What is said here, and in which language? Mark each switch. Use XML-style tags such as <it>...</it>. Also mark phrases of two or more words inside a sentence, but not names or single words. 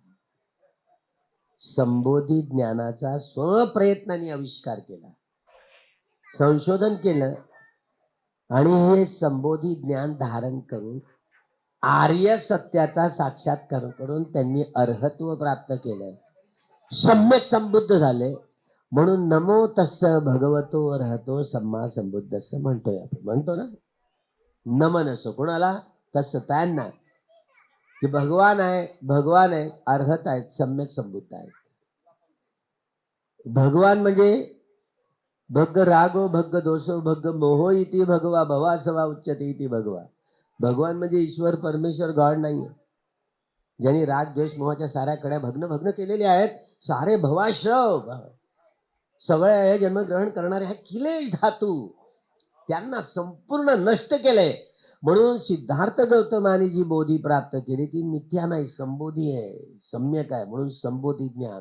<mr>संबोधी ज्ञानाचा स्वप्रयत्नाने आविष्कार केला, संशोधन केलं आणि हे संबोधी ज्ञान धारण करून आर्य सत्याचा साक्षात्कार करून त्यांनी अर्हत्व प्राप्त केलं, सम्यक संबुद्ध झाले. म्हणून</mr> <pi>नमो तस्स भगवतो अर्हतो सम्मा संबुद्धस्स</pi> <mr>म्हणतोय आपण, म्हणतो ना. नमन असो कोणाला? तस्स त्यांना, की भगवान आहे, भगवान आहे, अर्हत आहेत, सम्यक संबुद्ध आहेत. भगवान म्हणजे</mr> <pi>भग्ग रागो भग्ग दोषो भग्ग मोहो इति भगवा भवा सवा उच्चते इति भगवा.</pi> <mr>भगवान म्हणजे ईश्वर, परमेश्वर, गॉड नाहीये. ज्यांनी राग द्वेष मोहाच्या साऱ्या कड्या भग्न भग्न केलेल्या आहेत, सारे भवाश्रव, सगळे जन्मग्रहण करणारे हे किलेश धातू, त्यांना संपूर्ण नष्ट केलंय. म्हणून सिद्धार्थ गौतमाने जी बोधी प्राप्त केली ती मिथ्या नाही, संबोधी आहे, सम्यक आहे, म्हणून संबोधी ज्ञान.</mr>